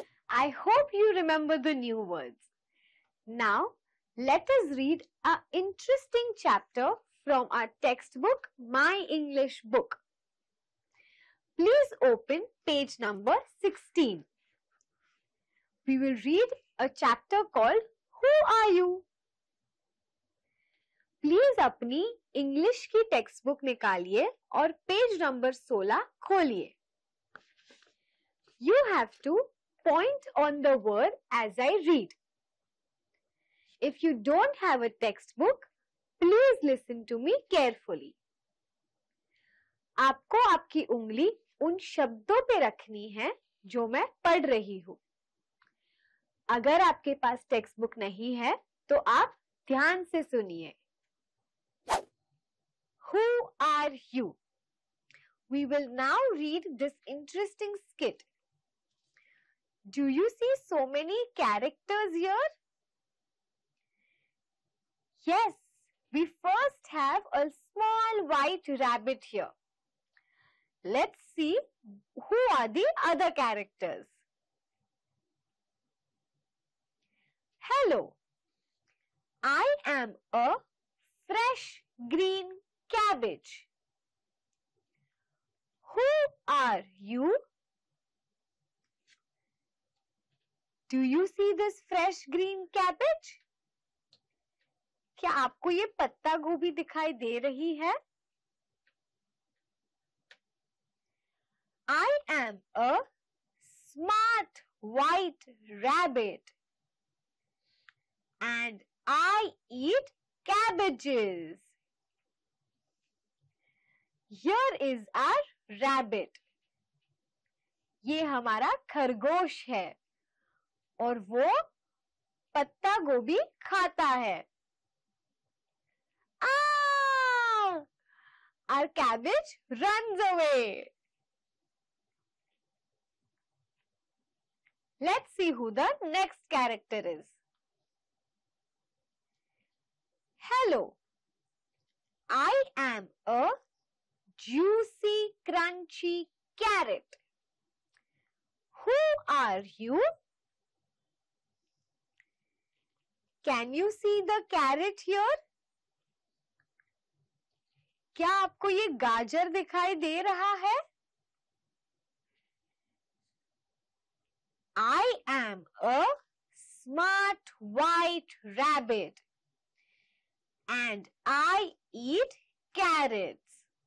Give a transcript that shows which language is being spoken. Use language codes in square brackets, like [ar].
[en] I hope you remember the new words. Now, let us read an interesting chapter from our textbook, My English Book. Please open page number 16. We will read a chapter called Who Are You? [hi] Please अपनी English की text book निकालिए और page number 16 खोलिए. [en] You have to point on the word as I read. If you don't have a textbook, please listen to me carefully. [hi] आपको आपकी उंगली उन शब्दों पे रखनी है जो मैं पढ़ रही हूँ. अगर आपके पास टेक्स्ट बुक नहीं है तो आप ध्यान से सुनिए. [en] Who are you? We will now read this interesting skit. Do you see so many characters here? Yes, we first have a small white rabbit here. Let's see who are the other characters. Hello, I am a fresh green cabbage. Who are you? Do you see this fresh green cabbage? [hi] क्या आपको ये पत्ता गोभी दिखाई दे रही है? [en] I am a smart white rabbit and I eat cabbages. Here is our rabbit. [hi] ये हमारा खरगोश है और वो पत्ता गोभी खाता है. [en] Ah! Our cabbage runs away. Let's see who the next character is. Hello, I am a juicy, crunchy carrot. Who are you? Can you see the carrot here? [hi] क्या आपको ये गाजर दिखाई दे रहा है? [en] I am a smart white rabbit and I eat carrots.